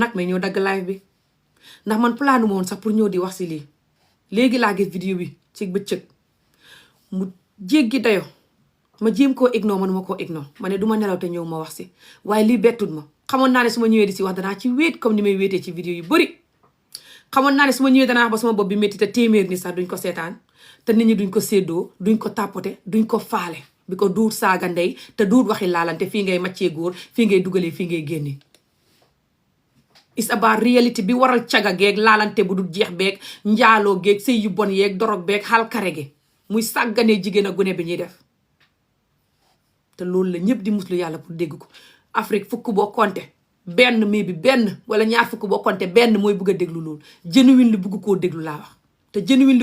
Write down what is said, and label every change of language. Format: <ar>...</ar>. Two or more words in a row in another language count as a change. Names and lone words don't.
<wo>nag may ñëw dagg live bi ndax man planu ma woon sax pour ñëw di wax si lii léegi laa gis vidéo bi ci bëccëg mu jéggi dayo ma jéem koo ignore manuma koo ignore ma ne du ma nelaw te ñëw ma wax si waaye lii bettut ma xamoon naa ne su ma ñëwee di si wax danaa ci wéet comme ni may wéetee ci vidéo yu bëri xamoon naa ne su ma ñëwee danaa wax ba sama bopp bi métti te téeméer ni sax duñ ko seetaan te nit ñi duñ ko séddoo duñ ko tapote duñ ko faale bi ko duut saaga ndey te duut waxi laalante fii ngay maccee góor fii ngay dugalee fii ngay génnee is</wo> <en>about reality</en> <wo>bi waral caga geeg laalante bu dul jeex beeg njaaloo geeg sëy yu bon yeeg dorog beeg xalkare gi muy sàgganee jigéen a gune bi ñuy def te loolu la ñëpp di muslu yàlla pour dégg ko Afrique fukk boo compté benn mi bi benn wala ñaar fukk boo compté benn mooy bugg a déglu loolu genuine li bugg koo déglu laa wax te genuine li</wo>